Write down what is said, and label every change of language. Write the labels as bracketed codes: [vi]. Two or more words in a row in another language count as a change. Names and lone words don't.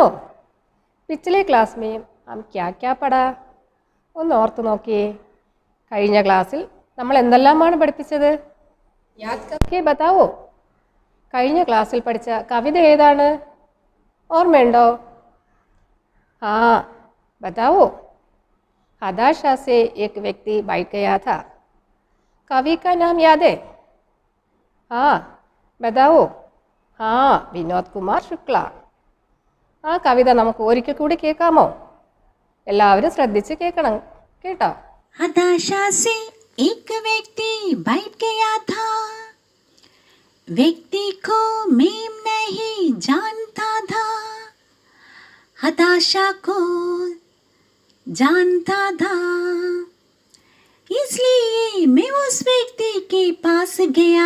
[hi] പിछले ക്ലാസ് में हम क्या क्या पढ़ा? [ml] ഒന്ന് ഓർത്ത് നോക്കിയേ. കഴിഞ്ഞ ക്ലാസ്സിൽ നമ്മൾ എന്തെല്ലാമാണ് പഠിപ്പിച്ചത്? [hi] याद करके बताओ. [ml] കഴിഞ്ഞ ക്ലാസ്സിൽ പഠിച്ച കവിത ഏതാണ്? ഓർമ്മയുണ്ടോ? [hi] हाँ बताओ. हताशा से एक व्यक्ति बैठ गया था. कवि का नाम याद है? हाँ बताओ. हाँ, [ml] വിനോദ് കുമാർ ശുക്ല. ആ കവിത നമുക്ക് ഒരിക്കൽ കൂടി കേൾക്കാമോ? എല്ലാവരും ശ്രദ്ധിച്ച് കേൾക്കണം കേട്ടോ. [hi] हताशा से एक व्यक्ति बैठ गया था. व्यक्ति को मैं नहीं जानता था. हताशा को जानता था, इसलिए मैं उस व्यक्ति के पास गया.